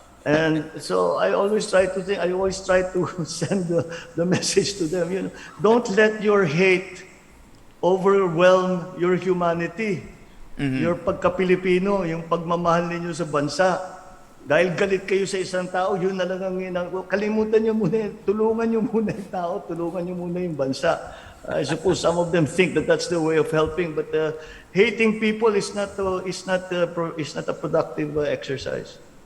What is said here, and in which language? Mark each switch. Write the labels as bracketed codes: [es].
[en] And so I always try to send the message to them, don't let your hate overwhelm your humanity. [tl] Your pagka-Pilipino, yung pagmamahal ninyo sa bansa. Dahil galit kayo sa isang tao, yun na lang ang kalimutan nyo muna, tulungan nyo muna yung tao, tulungan nyo muna yung bansa. [en] I suppose some of them think that that's the way of helping, but hating people is not a productive exercise.